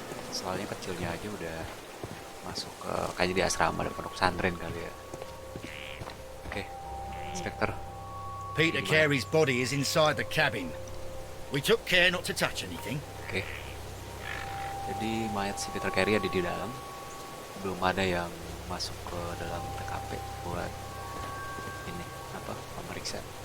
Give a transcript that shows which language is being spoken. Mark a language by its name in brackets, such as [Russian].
[Indonesian] Soalnya kecilnya aja udah masuk ke kayak di asrama dan pondok pesantren kali ya. Oke, Inspector. [English] Peter Carey's body is inside the cabin. We took care not to touch anything. [Indonesian] Oke. Jadi mayat si Peter Carey ada di dalam. Belum ada yang masuk ke dalam TKP buat ini apa pemeriksa.